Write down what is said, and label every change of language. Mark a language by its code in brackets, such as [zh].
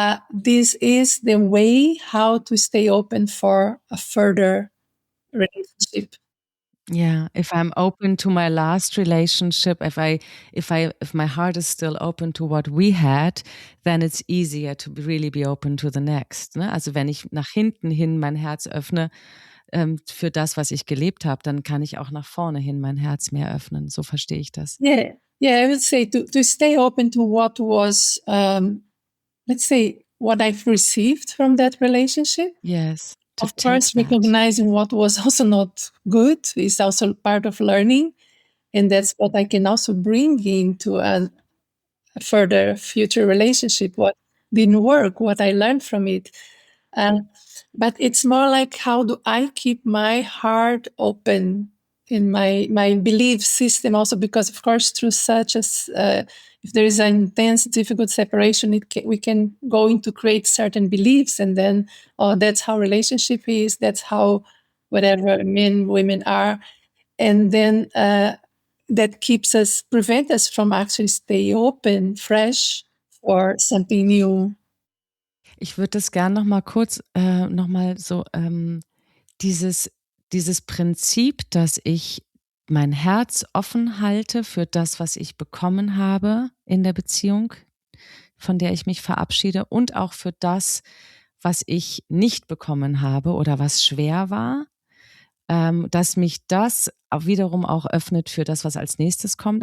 [en] This is the way how to stay open for a further relationship. Yeah, if I'm open to my last relationship, if my heart is still open to what we had, then it's easier to really be open to the next. [de] Ne? Also wenn ich nach hinten hin mein Herz öffne für das, was ich gelebt habe, dann kann ich auch nach vorne hin mein Herz mehr öffnen. So verstehe ich das. [en] Yeah, yeah. I would say to stay open to what was, let's say, what I've received from that relationship. Yes. Of course, recognizing what was also not good is also part of learning. And that's what I can also bring into a further future relationship, what didn't work, what I learned from it. But it's more like, how do I keep my heart open in my belief system also? Because, of course, through such as, if there is an intense, difficult separation, we can go into create certain beliefs, and then, oh, that's how relationship is, that's how whatever men, women are. And then that prevent us from actually stay open, fresh, for something new. [de] Ich würde das gern noch mal kurz noch mal so dieses Prinzip, dass ich mein Herz offen halte für das, was ich bekommen habe in der Beziehung, von der ich mich verabschiede, und auch für das, was ich nicht bekommen habe oder was schwer war, dass mich das wiederum auch öffnet für das, was als nächstes kommt.